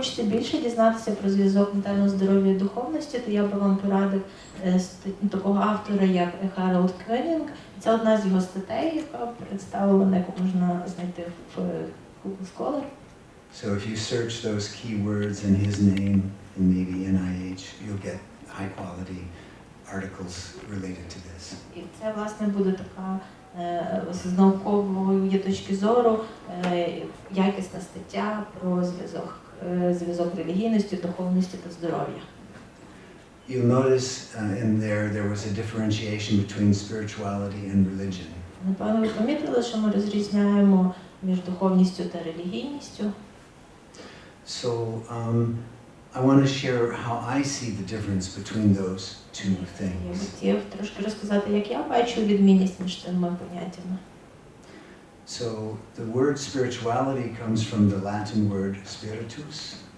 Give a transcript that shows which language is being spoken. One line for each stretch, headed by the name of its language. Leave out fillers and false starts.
Ukrainian: хочете більше дізнатися про зв'язок ментального здоров'я і духовності, то я би вам порадив такого автора, як Harold Koenig. Це одна з його статей, яка представлена, яку можна знайти в Google Scholar.
English: So if you search those keywords and his name and maybe NIH, you'll get high quality articles related to this.
Ukrainian: І це, власне, буде така з наукової точки зору якісна стаття про зв'язок релігійності, духовності та здоров'я.
English: You'll notice in there was a differentiation between spirituality and religion.
Ukrainian: Напевно, ви помітили, що ми розрізняємо між духовністю та релігійністю.
English: So I want to share how I see the difference between those two
Ukrainian: Я
English: things.
Ukrainian: хотів трошки розказати, як я бачу відмінність між цими поняттями.
English: So the word spirituality comes from the Latin word spiritus.